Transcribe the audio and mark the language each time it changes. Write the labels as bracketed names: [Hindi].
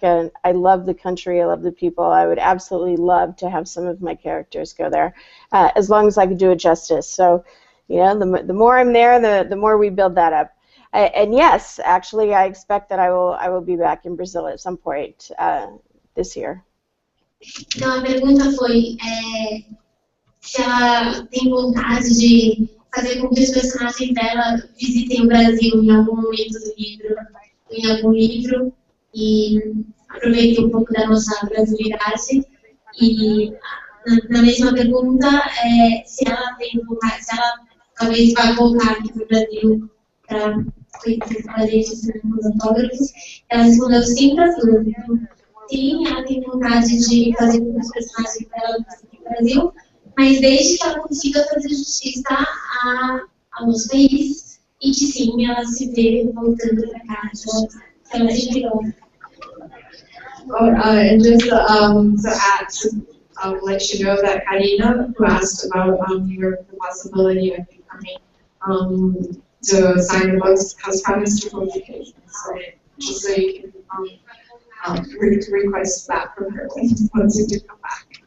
[English] And I love the country. I love the people. I would absolutely love to have some of my characters go there, as long as I could do it justice. So, you know, the more I'm there, the more we build that up. And yes, actually, I expect that I will be back in Brazil at some point this year. [Portuguese] Então a pergunta foi se ela tem vontade de fazer com que os personagens dela visitem o Brasil em algum momento do livro, em algum livro, e aproveitem um pouco da nossa brasilidade. E na mesma pergunta, se ela tem vontade, se ela talvez vá voltar aqui para o Brasil para conhecer com a gente os autógrafos. Ela respondeu sim para tudo. Sim, ela tem vontade de fazer com que os personagens dela visitem o Brasil, mas desde que ela consiga fazer justiça ao nosso país e que sim, ela se vê voltando para casa, que ela sempre gosta. [English] And just to let you know that Karina, who asked about the possibility of becoming to sign the books, has promised to publication. So just so you can request that from her once you do come back.